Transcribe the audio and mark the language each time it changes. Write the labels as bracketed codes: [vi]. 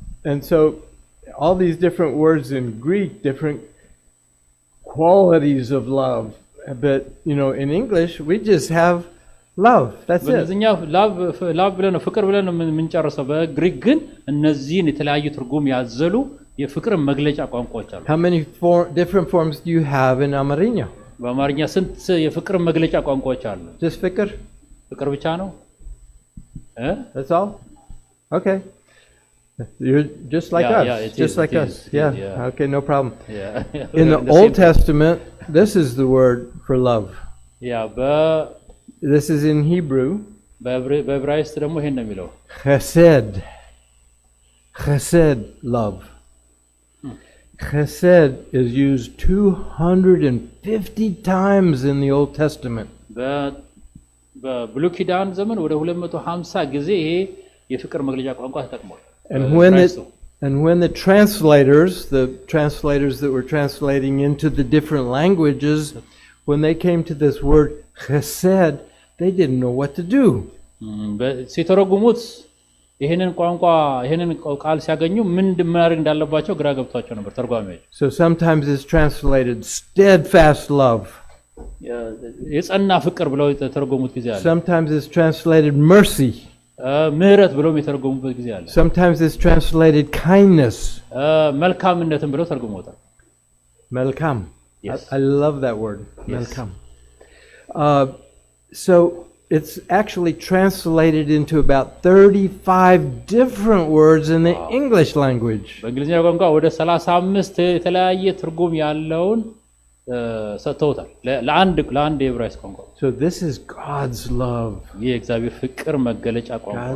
[en] And so all these different words in Greek, different qualities of love. But in English we just have love. That's it. [am] በእንግሊዝኛ ላቭ ብለን ፍቅር ብለን የምንጨርሰው በግሪክ ግን እነዚህን የተለያዩ ትርጉም ያዘሉ የፍቅር መግለጫ ቋንቋዎች አሉ [en] How many different forms do you have in Amariña? [am] በአማርኛ ስንት የፍቅር መግለጫ ቋንቋዎች አሉ [en] Just ፍቅር [am] ብቻ ነው [en] That's all? Okay. You're just like us. Just like us. Yeah. Okay, no problem. Yeah. In the Old Testament, this is the word for love. Yeah, this is in Hebrew. [am] በዕብራይስጥ ደግሞ ይሄን ነው የሚለው [en] Chesed. Chesed, love. Chesed is used 250 times in the Old Testament. [am] በብሉይ ኪዳን ዘመን ወደ 250 ጊዜ ይሄ የፍቅር መግለጫ ቋንቋ ተጠቅሟል [en] And when the translators that were translating into the different languages, when they came to this word chesed, they didn't know what to do. [am] ሲተረጉሙት ይሄንን ቃል ሲያገኙ ምን ማድረግ እንዳለባቸው ግራ ገብቷቸው ነበር ተርጓሚዎች [en] So sometimes it's translated steadfast love. [am] የጸና ፍቅር ብለው የተረጎሙት ጊዜ አለ [en] Sometimes it's translated mercy. [am] ምህረት ብለው የተረጎሙበት ጊዜ አለ [en] Sometimes it's translated kindness. [am] መልካምነትን ብለው ተርጉመውታል መልካም [en] Yes. I love that word. Yes. መልካም So it's actually translated into about 35 different words in the English language. [am] በእንግሊዝኛ ቋንቋ ወደ 35 የተለያየ ትርጉም ያለውን ሰጥተውታል ለአንድ የዕብራይስጥ ቋንቋ። [en] So this is God's love. [am] ይህ የእግዚአብሔር ፍቅር መገለጫ ቋንቋ ነው።